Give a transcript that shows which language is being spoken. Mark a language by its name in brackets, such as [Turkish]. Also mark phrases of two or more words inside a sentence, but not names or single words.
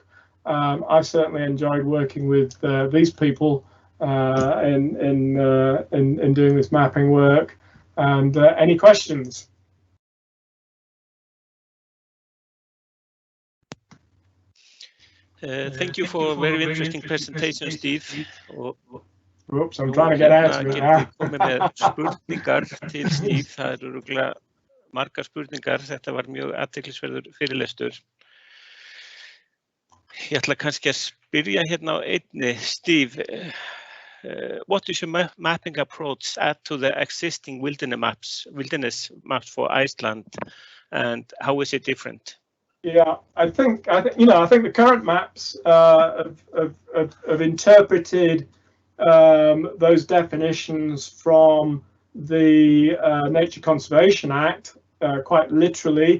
[English] I've certainly enjoyed working with these people in doing this mapping work. And any questions? Thank you for a very interesting presentation, Steve. Oops, I'm trying to get out of it now. [Icelandic] Komið með spurningar til Steve. Það eru örugglega margar spurningar. Þetta var mjög athyglisverður fyrirlestur. Ég ætla kannski að spyrja hérna á einni. [English] Steve, what does your mapping approach add to the existing wilderness maps for Iceland, and how is it different? Yeah, I think the current maps have interpreted those definitions from the Nature Conservation Act quite literally.